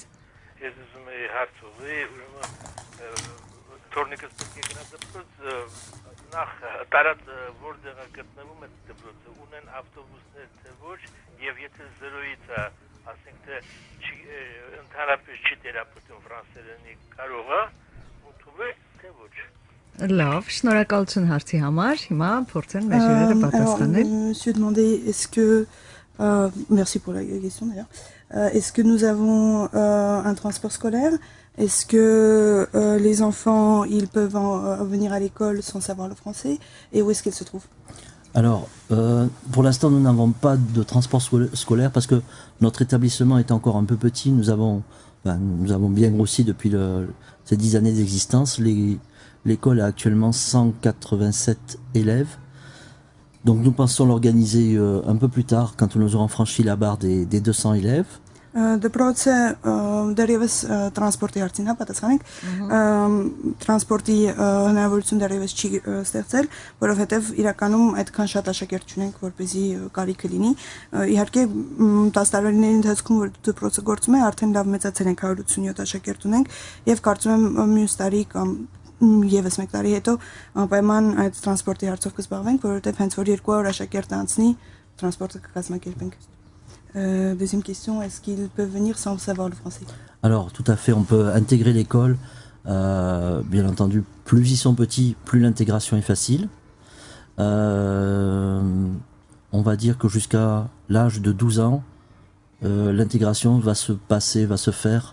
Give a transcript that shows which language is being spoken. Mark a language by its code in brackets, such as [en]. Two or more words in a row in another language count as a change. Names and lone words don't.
[hy] Ես ուզում եի հարց ուղղի, ուրեմն թորնիկս պետք է գնա դպրոց նախ տարած որտեղ գտնվում է դպրոցը ունեն ավտոբուսներ թե ոչ եւ եթե 0-ից ասենք թե ընդհանրապես չի թերապևտում ֆրանսերենի կարող է ընդունել թե ոչ։ Լավ, շնորհակալություն հարցի համար։ Հիմա փորձեն մեր հյուրերը պատասխանել։ [fr] Monsieur demandait est-ce que merci pour la question d'ailleurs. Est-ce que nous avons un transport scolaire? Est-ce que les enfants ils peuvent venir à l'école sans savoir le français et où est-ce qu'ils se trouvent? Alors, pour l'instant, nous n'avons pas de transport scolaire parce que notre établissement est encore un peu petit. Nous avons bien grossi depuis ces 10 années d'existence. L'école a actuellement 187 élèves. Donc nous pensons l'organiser un peu plus tard quand nous aurons franchi la barre des 200 élèves. [hy] Դպրոցը դեռևս տրանսպորտի հարցին պատասխանենք տրանսպորտի հնարավորություն դեռևս չի ստեղծել, որովհետև իրականում այդքան շատ աշակերտ չունենք, որպեսզի կարիքը լինի։ Իհարկե 10 տարիների ընթացքում որ դպրոցը գործում է, արդեն լավ մեծացել ենք 187 աշակերտ ունենք եւ կարծում եմ մյուս տարի կամ եւս մեկ տարի հետո անպայման այդ տրանսպորտի հարցով կզբաղվենք, որովհետև հենց որ 200 աշակերտ անցնի, տրանսպորտը կկազմակերպենք։ [fr] Deuxième question, est-ce qu'ils peuvent venir sans savoir le français? Alors, tout à fait, on peut intégrer l'école. Bien entendu, plus ils sont petits, plus l'intégration est facile. On va dire que jusqu'à l'âge de 12 ans, l'intégration va se faire.